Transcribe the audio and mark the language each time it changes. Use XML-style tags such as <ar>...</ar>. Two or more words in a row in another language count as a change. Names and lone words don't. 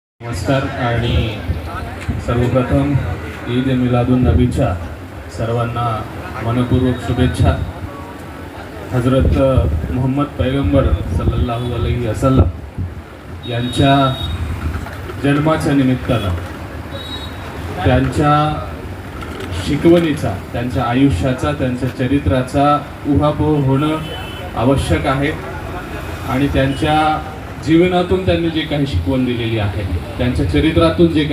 <mr>नमस्कार आणि सर्वप्रथम ईद मिलादुन नबीच्या सर्वांना मनपूर्वक शुभेच्छा। हजरत मोहम्मद पैगंबर</mr> <ar>صلى الله عليه وسلم</ar> <mr>यांच्या जन्माच्या निमित्तानं त्यांच्या शिकवणीचा, त्यांच्या आयुष्याचा, त्यांच्या चरित्राचा उहापोह होणं आवश्यक आहे आणि त्यांच्या जीवनातून त्यांनी जे काही शिकवण दिलेली आहे, त्यांच्या चरित्रातून जे</mr>